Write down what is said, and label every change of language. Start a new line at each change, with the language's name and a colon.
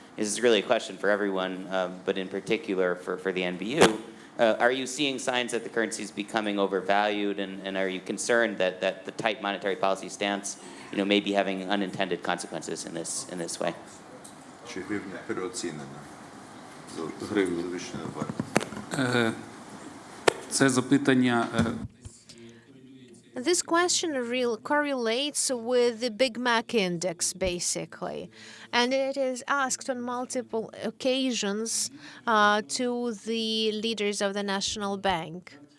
English: This is really a question for everyone, but in particular for the NBU. Are you seeing signs that the currency is becoming overvalued, and are you concerned that the tight monetary policy stance, may be having unintended consequences in this way?
Ukrainian: Чи гривня переоцінена? Гривня завищена вартість. Це запитання.
English: This question correlates with the Big Mac index, basically. And it is asked on multiple occasions to the leaders of the National Bank.